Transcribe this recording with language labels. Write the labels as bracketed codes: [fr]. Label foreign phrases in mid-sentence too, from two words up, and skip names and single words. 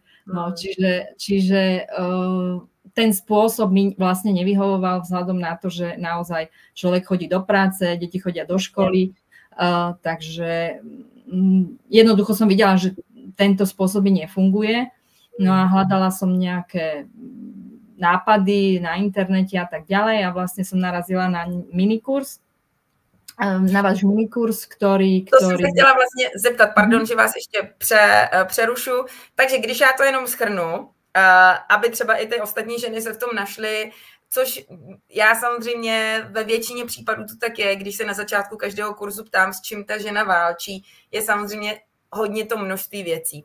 [sk] No, čiže ten spôsob mi vlastne nevyhovoval vzhľadom na to, že naozaj človek chodí do práce, deti chodia do školy, takže jednoducho som videla, že tento spôsob mi nefunguje, no a hľadala som nejaké nápady na internete a tak ďalej a vlastne som narazila na minikurs, na váš minikurs, ktorý... [cs] To jsem se chtěla vlastně zeptat, pardon, že vás ještě přerušu. Takže když já to jenom shrnu, aby třeba i ty ostatní ženy se v tom našly, což já samozřejmě ve většině případů to tak je, když se na začátku každého kurzu ptám, s čím ta žena válčí, je samozřejmě hodně to množství věcí.